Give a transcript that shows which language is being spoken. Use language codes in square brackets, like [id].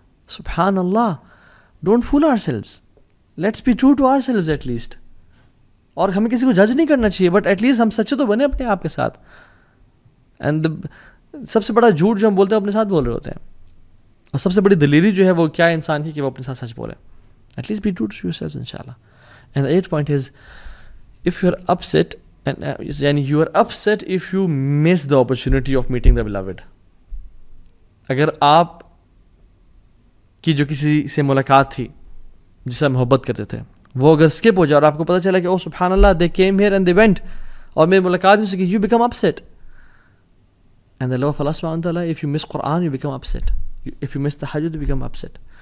[en] سبحان اللہ, don't fool ourselves, let's be true to ourselves at least. [ur] اور ہمیں کسی کو جج نہیں کرنا چاہیے, بٹ ایٹ لیسٹ ہم سچے تو بنے اپنے آپ کے ساتھ. اینڈ سب سے بڑا جھوٹ جو ہم بولتے ہیں اپنے ساتھ بول رہے ہوتے ہیں, اور سب سے بڑی دلیری جو ہے وہ کیا انسان کی کہ وہ اپنے ساتھ سچ بولے. [en] At least be true to yourself انشاءاللہ. And the 8th point is if you are upset یعنی you are upset if you miss the opportunity of meeting the beloved. [ur] اگر آپ کی جو کسی سے ملاقات تھی جس سے محبت کرتے تھے وہ اگر اسکپ ہو جائے اور آپ کو پتہ چلا کہ او سبحان اللہ [en] they came here and they went [ur] اور میری ملاقات ہو سکی, [en] you become upset. And the love of Allah subhanahu wa ta'ala, if you miss Quran you become upset. If you miss tahajjud you become upset.